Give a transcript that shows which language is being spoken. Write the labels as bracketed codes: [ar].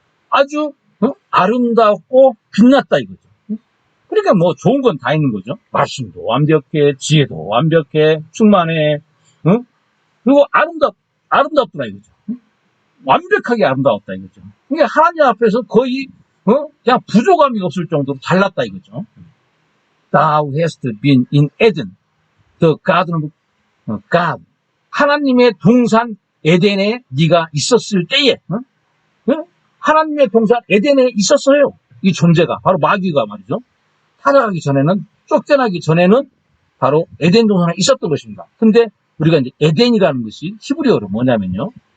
[ko] 아주 아름답고 빛났다 이거죠. 그러니까 뭐 좋은 건 다 있는 거죠. 말씀도 완벽해, 지혜도 완벽해, 충만해, 그리고 아름답더라 이거죠. 완벽하게 아름다웠다 이거죠. 그러니까 하나님 앞에서 거의 그냥 부족함이 없을 정도로 잘났다 이거죠. [en] Thou hast been in Eden, the garden of God. [ko] 하나님의 동산 에덴에 네가 있었을 때에 하나님의 동산 에덴에 있었어요. 이 존재가 바로 마귀가 말이죠. 타락하기 전에는 쫓겨나기 전에는 바로 에덴 동산에 있었던 것입니다. 근데 우리가 이제 에덴이라는 것이 히브리어로 뭐냐면요.